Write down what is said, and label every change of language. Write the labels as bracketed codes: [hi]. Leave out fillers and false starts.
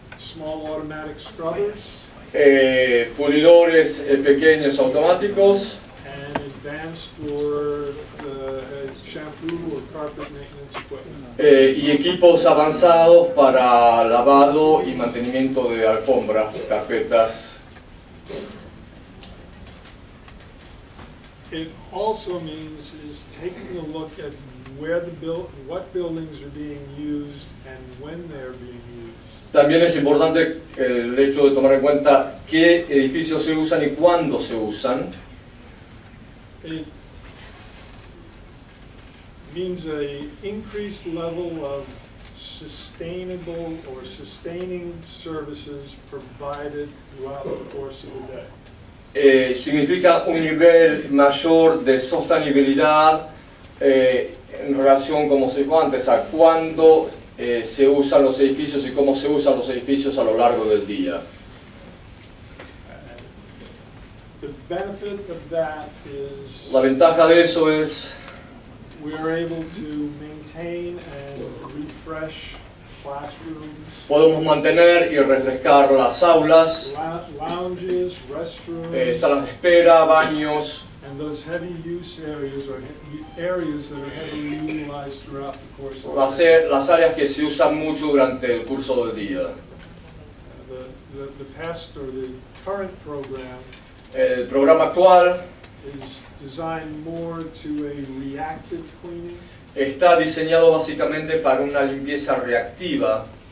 [en] Small automatic scrubbers? [es] pulidores pequeños automáticos, [en] And advanced for shampoo or carpet maintenance equipment? [es] y equipos avanzados para lavado y mantenimiento de alfombras, carpetas. [en] It also means is taking a look at where what buildings are being used and when they're being used. [es] También es importante el hecho de tomar en cuenta qué edificios se usan y cuándo se usan. [en] It means a increased level of sustainable or sustaining services provided throughout the course of the day. [es] Significa un nivel mayor de sostenibilidad en relación, como se dijo antes, a cuándo se usan los edificios y cómo se usan los edificios a lo largo del día. [en] The benefit of that is [es] La ventaja de eso es [en] we are able to maintain and refresh classrooms, [es] podemos mantener y refrescar las aulas, [en] lounges, restrooms, [es] salas de espera, baños, [en] and those heavy use areas or areas that are heavily utilized throughout the course of the day. [es] las áreas que se usan mucho durante el curso del día. [en] The past or the current program [es] El programa actual [en] is designed more to a reactive cleaning, [es] está diseñado básicamente para una limpieza reactiva,